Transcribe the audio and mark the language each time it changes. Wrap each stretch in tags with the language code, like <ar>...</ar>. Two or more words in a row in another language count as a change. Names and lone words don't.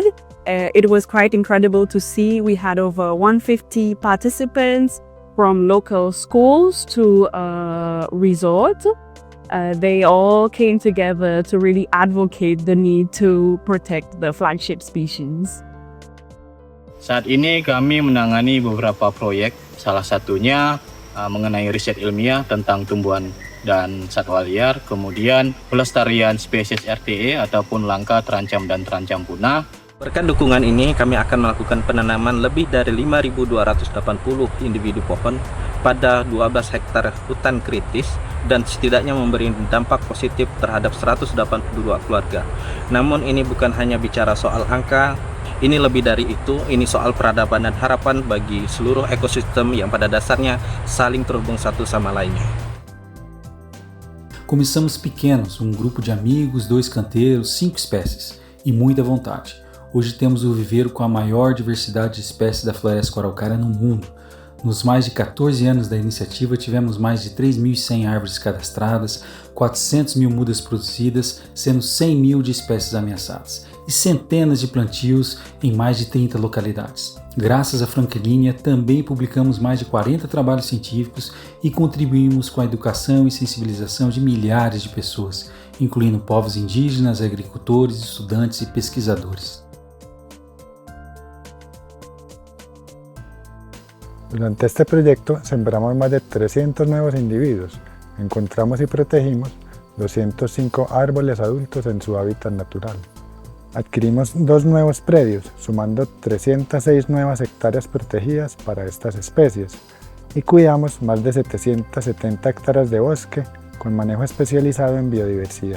<en>It was quite incredible to see. We had over 150 participants from local schools to a resort. They all came together to really advocate the need to protect the flagship species.</en> <id>Saat ini kami menangani beberapa proyek, salah satunya mengenai riset ilmiah tentang tumbuhan dan satwa liar, kemudian pelestarian spesies RTE ataupun langka, terancam, dan terancam punah. Berkat dukungan ini, kami akan melakukan penanaman lebih dari 5.280 individu pohon pada 12 hektar hutan kritis dan setidaknya memberi dampak positif terhadap 182 keluarga. Namun ini bukan hanya bicara soal angka, ini lebih dari itu, ini soal peradaban dan harapan bagi seluruh ekosistem yang pada dasarnya saling terhubung satu sama lainnya.</id> <pt>Começamos pequenos, grupo de amigos, 2 canteiros, 5 espécies e muita vontade. Hoje temos o viveiro com a maior diversidade de espécies da floresta araucária no mundo. Nos mais de 14 anos da iniciativa, tivemos mais de 3.100 árvores cadastradas, 400.000 mudas produzidas, sendo 100.000 de espécies ameaçadas, e centenas de plantios em mais de 30 localidades. Graças à Franklínia, também publicamos mais de 40 trabalhos científicos e contribuímos com a educação e sensibilização de milhares de pessoas, incluindo povos indígenas, agricultores, estudantes e pesquisadores.</pt> <es>Durante este proyecto sembramos más de 300 nuevos individuos, encontramos y protegimos 205 árboles adultos en su hábitat natural. Adquirimos 2 nuevos predios, sumando 306 nuevas hectáreas protegidas para estas especies, y cuidamos más de 770 hectáreas de bosque con manejo especializado en biodiversidad.</es>